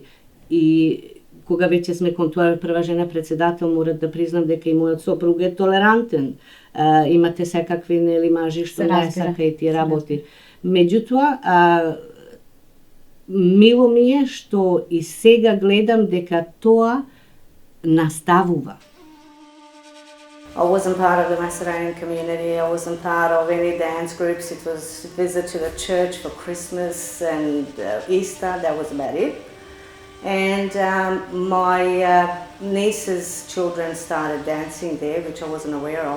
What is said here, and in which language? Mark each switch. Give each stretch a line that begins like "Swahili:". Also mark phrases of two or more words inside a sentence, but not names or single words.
Macedonian: И кога веќе сме кон тоа прва жена председател, морам да признам дека и мојот сопруг е толерантен. Имате секакви нели мажи што не сака и ти работи. Меѓутоа, мило ми е што и сега гледам дека тоа наставува.
English: I wasn't part of the Macedonian community, I wasn't part of any dance groups. It was a visit to the church for Christmas and Easter, that was about it. And my niece's children started dancing there, which I wasn't aware of.